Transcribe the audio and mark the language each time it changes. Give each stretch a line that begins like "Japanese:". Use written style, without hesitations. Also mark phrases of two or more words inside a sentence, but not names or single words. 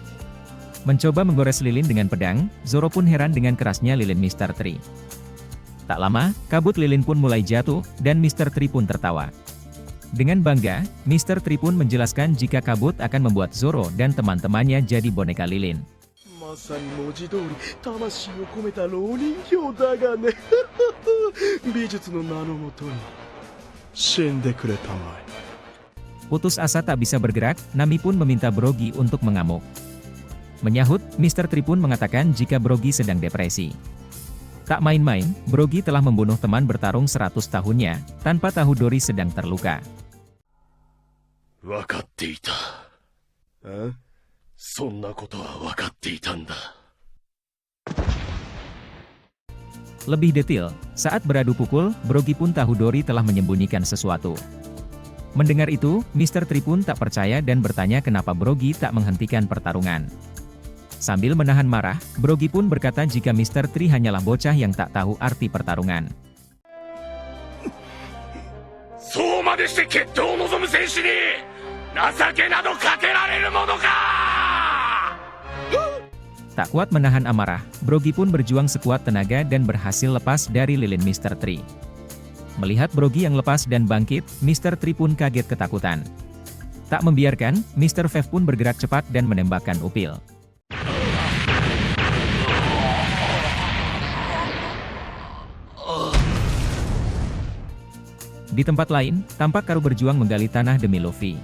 Indonesian: Mencoba menggores lilin dengan pedang, Zoro pun heran dengan kerasnya lilin Mr. Tree. Tak lama, kabut lilin pun mulai jatuh, dan Mr. Tree pun tertawa. Dengan bangga, Mr. Tree pun menjelaskan jika kabut akan membuat Zoro dan teman-temannya jadi boneka lilin.
Japanese: まさに文字通り魂を込めた老人形だがね美術の名のもとに死んでくれたまえ
Indonesian: Putus asa tak bisa bergerak, Nami pun meminta Brogy untuk mengamuk. Menyahut, Mr. Tree pun mengatakan jika Brogy sedang depresi. Tak main-main, Brogy telah membunuh teman bertarung 100 tahunnya, tanpa tahu Dory sedang terluka.
Japanese: 分かっていたそんなことは分かっていたんだ
Indonesian: Lebih detail, saat beradu pukul, Brogy pun tahu Dory telah menyembunyikan sesuatu. Mendengar itu, Mr. Tree pun tak percaya dan bertanya kenapa Brogy tak menghentikan pertarungan. Sambil menahan marah, Brogy pun berkata jika Mr. Tree hanyalah bocah yang tak tahu arti pertarungan.
Japanese: そうまでして決闘を望む戦士に情けなどかけられるものか
Indonesian: Tak kuat menahan amarah, Brogy pun berjuang sekuat tenaga dan berhasil lepas dari lilin Mr. Tree. Melihat Brogy yang lepas dan bangkit, Mr. Tree pun kaget ketakutan. Tak membiarkan, Mr. Vev pun bergerak cepat dan menembakkan upil. Di tempat lain, tampak Karu berjuang menggali tanah demi Luffy.